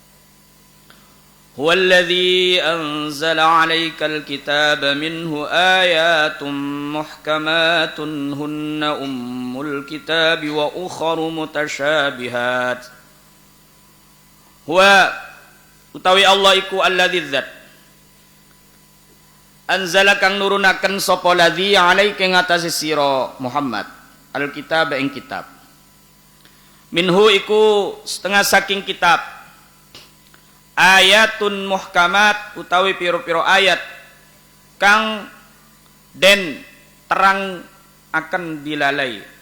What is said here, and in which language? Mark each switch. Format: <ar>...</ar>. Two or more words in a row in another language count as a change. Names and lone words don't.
<ar>هو الذي أنزل عليك الكتاب منه آيات محكمات هن أم الكتاب وأخر متشابهات.</ar> <jv>Huwa utawi Allah iku alladzi dzat anzala kang nurunaken sapa</jv> <ar>الذي عليك</ar> <jv>ngatasi sira Muhammad alkitab ing kitab. Minhu iku setengah saking kitab</jv> <ar>آيات محكمات</ar> <jv>utawi piro-piro ayat kang den terang akan dilalai.</jv>